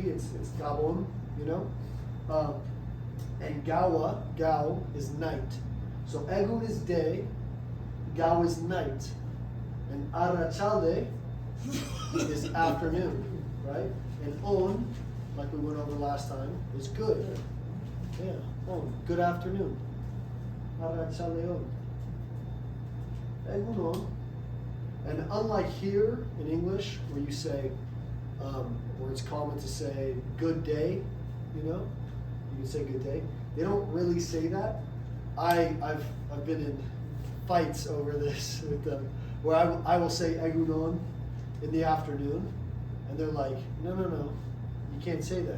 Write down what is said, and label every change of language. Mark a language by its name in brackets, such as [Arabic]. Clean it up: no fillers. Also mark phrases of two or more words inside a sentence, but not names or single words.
[English] It's gabon, you know? And gao is night. So egun is day, gao is night, and arratsalde is afternoon, right? And on, like we went over last time, is good. Yeah, on, good afternoon. [Basque] Arratsalde on. Egun on. [English] And unlike here in English, where you say, where it's common to say good day, you know, you can say good day. They don't really say that. I've been in fights over this with them, where I will say egunon in the afternoon, and they're like, no, you can't say that.